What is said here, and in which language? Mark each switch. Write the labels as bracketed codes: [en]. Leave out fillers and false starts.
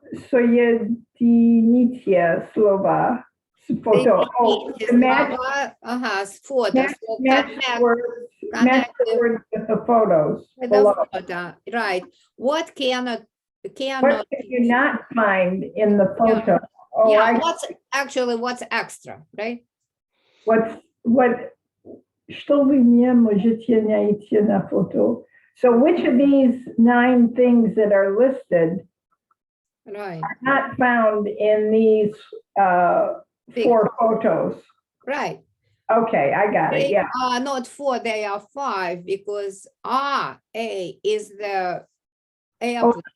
[ru] Соедините слова с фото. [en] Match the words with the photos below. Right. What can you not find in the photo? Yeah. What's extra, right? [ru] Что вы не можете найти на фото? [en] So which of these 9 things that are listed are not found in these 4 photos? Right. Okay, I got it. Yeah. Not 4, they are 5 because A is the airplane.